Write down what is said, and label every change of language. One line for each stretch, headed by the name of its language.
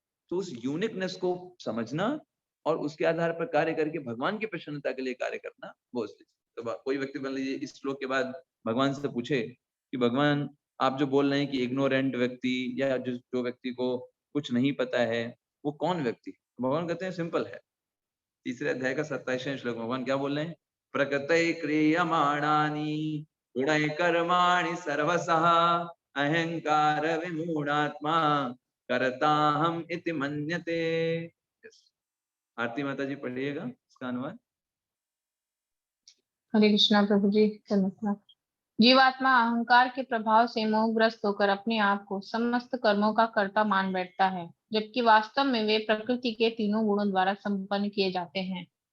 Hindi: तो उस यूनिकनेस को समझना और उसके आधार पर कार्य करके भगवान की प्रसन्नता के लिए कार्य करना, वो असली। तो कोई व्यक्ति मान लीजिए इस श्लोक के बाद भगवान से पूछे कि भगवान आप जो बोल रहे हैं कि इग्नोरेंट व्यक्ति या जो व्यक्ति को कुछ नहीं पता है, वो कौन व्यक्ति है? भगवान कहते हैं सिंपल है। तीसरे अध्याय का 27वां श्लोक भगवान क्या बोल रहे हैं?
Sanskrit: प्रकृतै क्रियमाणानि गुणैः कर्माणि सर्वशः अहंकार विमूढ़ात्मा कर्ताहम् इति मन्यते।
Hindi: आरती माता जी पढ़िएगा इसका अनुवाद। हरे कृष्णा प्रभु जी। धन्यवाद। जीवात्मा अहंकार के प्रभाव से मोहग्रस्त होकर अपने आप को समस्त कर्मों का कर्ता मान बैठता है, जबकि वास्तव में वे प्रकृति के तीनों गुणों द्वारा संपन्न किए जाते हैं।